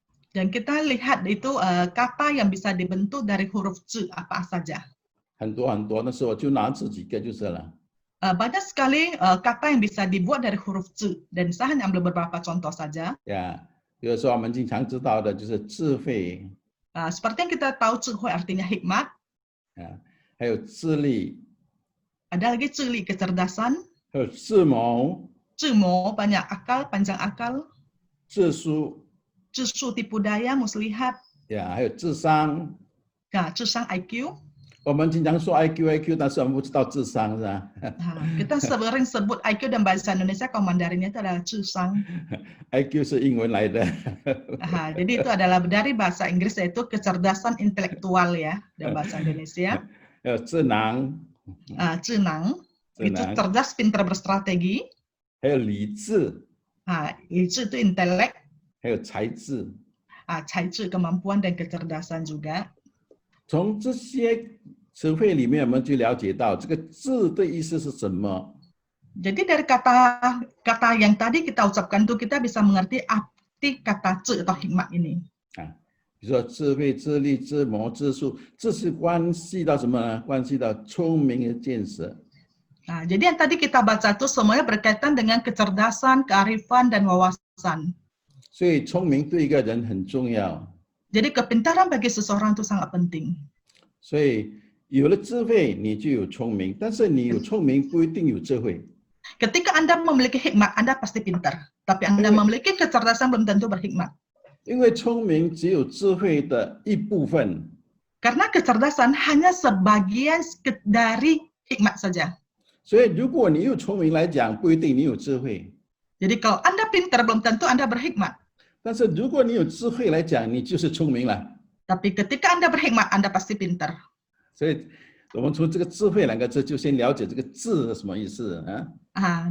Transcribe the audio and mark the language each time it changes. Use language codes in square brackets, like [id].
[id] Dan kita lihat itu kata yang bisa dibentuk dari huruf Z apa saja. [zh] 很多很多，那时候我就拿这几个就是了。 [id] Banyak sekali kata yang bisa dibuat dari huruf Z, dan saya hanya ambil beberapa contoh saja. [zh] 呀，比如说我们经常知道的就是智慧， [id] Seperti yang kita tahu, 智慧 artinya hikmat. [zh] 还有智力， [id] Ada lagi 智力 kecerdasan, [zh] 还有智谋， [id] 智谋 banyak akal, panjang akal, [zh] 智书， [id] 智术 tipu daya, muslihat, [zh] 还有智商。 [id] 智商 IQ. [zh] 我们经常说 IQ， 但是我们不知道智商，是吧？ [id] Kita sering sebut IQ dan bahasa Indonesia kalau Mandarinnya itu adalah 智商. [zh] IQ 是英文来的。 [id] Jadi itu adalah dari bahasa Inggris, yaitu kecerdasan intelektual ya, dan bahasa Indonesia. [zh] 智囊， [id] 智囊 itu cerdas, pintar berstrategi. [zh] 还有理智， [id] 理智 itu intelek. [zh] 还有才智。 [id] 才智 kemampuan dan kecerdasan juga. [zh] 从这些词汇里面，我们就了解到这个智的意思是什么。 [id] Jadi dari kata yang tadi kita ucapkan itu kita bisa mengerti arti kata 智 atau hikmat ini. [zh] 比如说智慧、智力、智谋、智术，这是关系到什么呢？关系到聪明的见识。 [id] Jadi yang tadi kita baca itu semuanya berkaitan dengan kecerdasan, kearifan, dan wawasan. [zh] 所以聪明对一个人很重要。 [id] Jadi kepintaran bagi seseorang itu sangat penting. [zh] 所以有了智慧，你就有聪明，但是你有聪明不一定有智慧。 [id] Ketika Anda memiliki hikmat, Anda pasti pintar. Tapi Anda memiliki kecerdasan belum tentu berhikmat. [zh] 因为聪明只有智慧的一部分。 [id] Karena kecerdasan hanya sebagian dari hikmat saja. [zh] 所以如果你有聪明来讲，不一定你有智慧。 [id] Jadi kalau Anda pintar belum tentu Anda berhikmat. [zh] 但是如果你有智慧来讲，你就是聪明了。 [id] Tapi ketika Anda berhikmat, Anda pasti pintar. [zh] 所以我们从这个智慧两个字就先了解这个智是什么意思啊？